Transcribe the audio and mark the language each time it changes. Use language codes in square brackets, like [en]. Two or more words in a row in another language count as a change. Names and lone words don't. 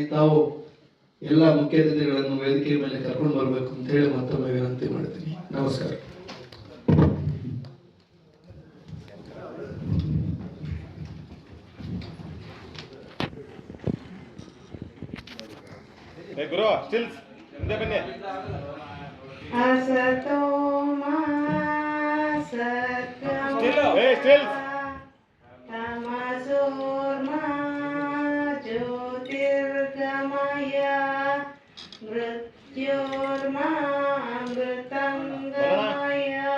[kn] ತಾವು ಎಲ್ಲ ಮುಖ್ಯ ಅತಿಥಿಗಳನ್ನು ವೇದಿಕೆ ಮೇಲೆ ಕರ್ಕೊಂಡು ಬರಬೇಕು ಅಂತ ಹೇಳಿ ಮತ್ತೊಮ್ಮೆ ವಿನಂತಿ ಮಾಡ್ತೀನಿ. ನಮಸ್ಕಾರ. ಗುರು ಸ್ಟಿಲ್ಸ್ ಮುಂದೆ ಬನ್ನಿ. [sa] असतो मा सत्कर्म स्टिल्स तमसोर्मा ज्योतिर्गमय मृत्योर्मा अमृतंगमय.